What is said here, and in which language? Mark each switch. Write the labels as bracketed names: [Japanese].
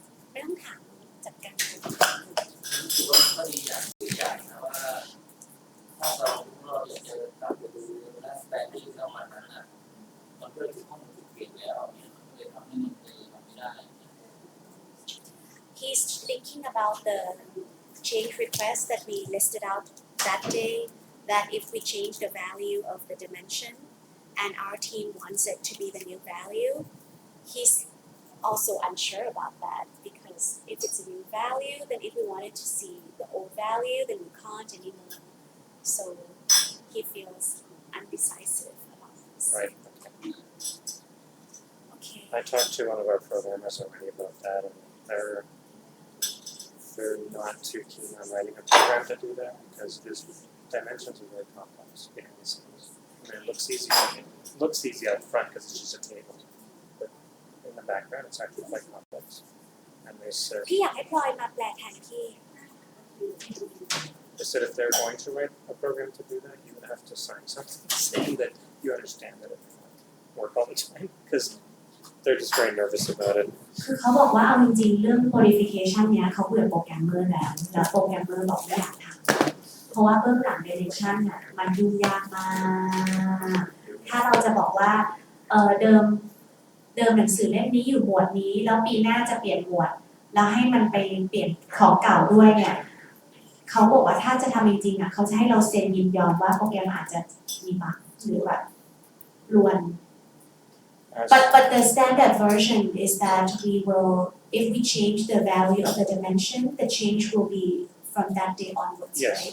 [Thai] ไม่ต้องถามจัดการ รู้สึกว่ามันก็ดีอย่างเสียอย่างนะว่าถ้าเราอยากจะตามไปดูและแปลงที่เรามานั้นมันก็ถูกข้อมูลถูกเปลี่ยนแล้วเนี่ยมันเลยทำให้มันทำไม่ได้ [English] He's thinking about the change request that we listed out that day that if we change the value of the dimension and our team wants it to be the new value he's also unsure about that because if it's a new value then if we wanted to see the old value then we can't anymore so he feels undecisive about this Right. Okay. I talked to one of our programmers already about that, and they're not too keen on writing a program to do that because these dimensions are very complex behind the scenes. I mean, it looks easy out front because it's just a table, but in the background it's actually quite complex. And they said [Thai] พี่อยากให้พลอยมาแปลแทนที่ [English] if they're going to write a program to do that, you would have to sign something saying that you understand that it may not work all the time because they're just very nervous about it. [Thai] คือเขาบอกว่าเอาจริงๆเรื่อง modification เนี้ยเขาเบื่อโปรแกรมเมอร์แล้วโปรแกรมเมอร์บอกไม่อยากทำเพราะว่าเบื้องหลัง direction มันยุ่งยากมาก ถ้าเราจะบอกว่าเดิมหนังสือเล่มนี้อยู่หมวดนี้แล้วปีหน้าจะเปลี่ยนหมวดแล้วให้มันไปเปลี่ยนของเก่าด้วยเนี่ยเขาบอกว่าถ้าจะทำจริงๆอ่ะเขาจะให้เราเซ็นยินยอมว่าโปรแกรมอาจจะมีบั๊กหรือแบบรวน [English] But the standard version is that we will if we change the value of the dimension the change will be from that day onwards right